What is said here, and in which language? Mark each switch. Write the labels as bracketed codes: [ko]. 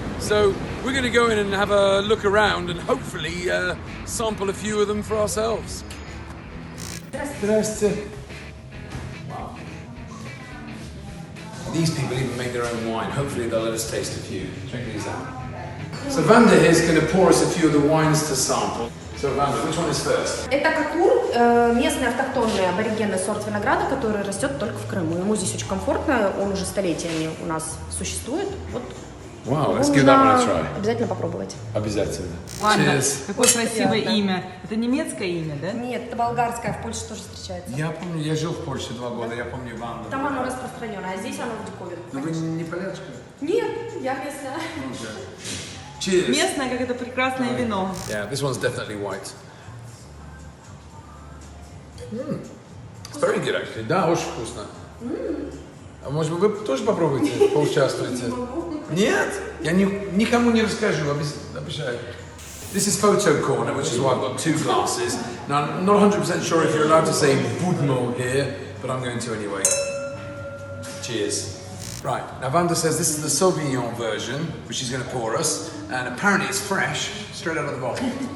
[en] So we're going to go in and have a look around and hopefully sample a few of them for ourselves. [ru] Zdrasте. [en] Wow. These people even make their own wine. Hopefully they'll let us taste a few. Check these out. So Vanda here is going to pour us a few of the wines to sample. So Vanda, which one is first? [ru] Это кокур, местный автохтонный аборигенный сорт винограда, который растет только в Крыму. Ему здесь очень комфортно, он уже столетиями у нас существует. Вот. [en] Wow, let's give that one a try. [ru] Обязательно попробовать. Обязательно. Ванда, [en] Cheers. [ru] какое красивое имя. Это немецкое имя, да? Нет, это болгарское, в Польше тоже встречается. Я помню, я жил в Польше 2 года, я помню Ванду. Там оно распространено, а здесь оно в диковинку. Но вы не полячка? Нет, я местная. [en] Cheers. [ru] Местное, как это прекрасное вино. [en] Yeah, this one's definitely white. It's very good actually. [ru] Да, очень вкусно. А может быть вы тоже попробуете, поучаствуете? Нет? Я никому не расскажу, обещаю. [en] This is photo corner, which is why I've got 2 glasses. Now, I'm not 100% sure if you're allowed to say budmo here, but I'm going to anyway. Cheers. Right, now Vanda says this is the Sauvignon version, which she's going to pour us, and apparently it's fresh, straight out of the bottle.